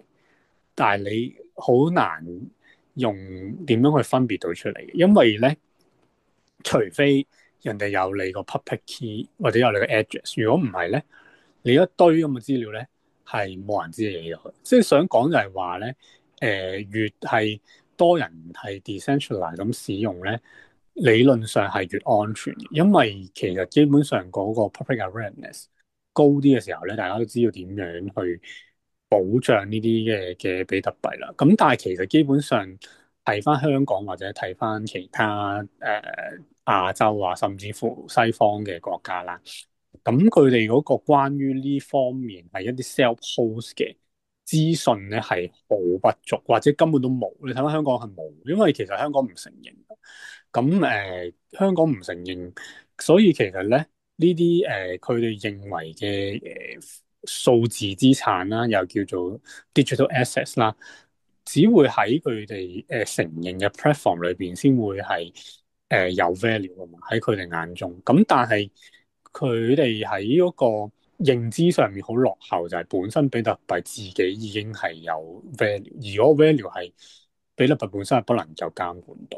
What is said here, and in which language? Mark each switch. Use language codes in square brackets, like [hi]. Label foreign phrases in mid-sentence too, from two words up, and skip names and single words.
[yue] 但係你好難用點樣去分別到出嚟嘅，因為咧，除非人哋有你個 [en] public key [yue] 或者有你個 address，如果唔係咧，你一堆咁嘅資料咧係冇人知你嘅。即係想講就係話咧，越係多人係 decentralize 咁使用咧，理論上係越安全嘅，因為其實基本上嗰個 [en] public awareness [yue] 高啲嘅時候咧，大家都知道點樣去保障呢啲嘅比特幣啦。咁但係其實基本上睇翻香港或者睇翻其他亞洲啊，甚至乎西方嘅國家啦，咁佢哋嗰個關於呢方面係一啲 self-host 嘅資訊咧係好不足，或者根本都冇。你睇翻香港係冇，因為其實香港唔承認。咁香港唔承認，所以其實咧呢啲佢哋認為嘅數字資產啦，又叫做 [en] digital assets [yue] 啦，只會喺佢哋承認嘅 platform 裏邊先會係有 value 啊嘛，喺佢哋眼中。咁但係佢哋喺嗰個認知上面好落後，就係本身比特幣自己已經係有 value，而嗰個 value 係比特幣本身係不能夠監管到。